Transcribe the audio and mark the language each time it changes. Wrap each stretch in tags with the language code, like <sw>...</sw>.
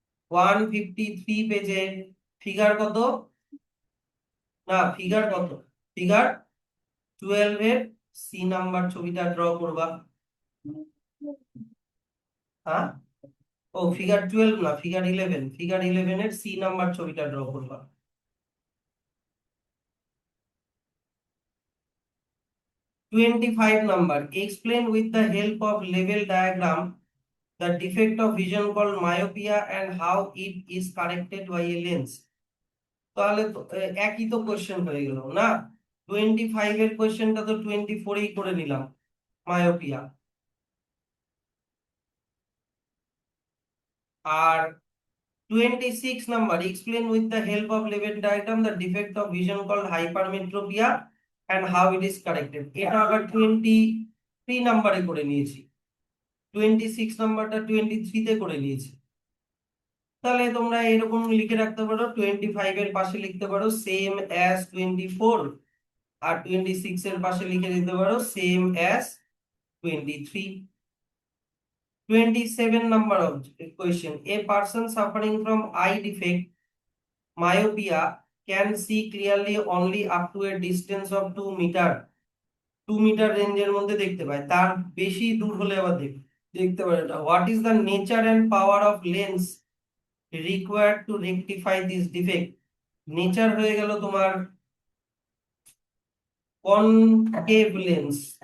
<bn>153 পেজে। ফিগার কত? না, ফিগার কত? ফিগার 12 এর সি নাম্বার ছবিটা ড্র করবা। হ্যাঁ, ও ফিগার 12 না, ফিগার 11, ফিগার 11 এর সি নাম্বার ছবিটা ড্র করবা।</bn> <en>25 number, explain with the help of level diagram the defect of vision called myopia and how it is corrected by a lens।</en> <bn>তাহলে তো একই তো কোশ্চেন হয়ে গেল না? 25 এর কোশ্চেনটা তো 24 করে নিলাম, myopia.</bn> <en>আর 26 number, explain with the help of level diagram the defect of vision called hypermetropia and how it is corrected.</en> <bn>এটা আবার 23 নাম্বারে করে নিয়েছি, 26 নাম্বারটা 23 তে করে নিয়েছি। তাহলে তোমরা এরকম লিখে রাখতে পারো, 25 এর পাশে লিখতে পারো সেম অ্যাজ 24, আর 26 এর পাশে লিখে দিতে পারো same as 23।</bn> <en>27 number of question, a person suffering from eye defect myopia can see clearly only up to a distance of 2 metre.</en> <bn>2 metre রেঞ্জের মধ্যে দেখতে পায়, তার বেশি দূর হলে আবার দেখতে পারে না।</bn> <en>What is the nature and power of lens required to rectify this defect.</en> <bn>Nature হয়ে গেল তোমার কনকেভ লেন্স।</bn>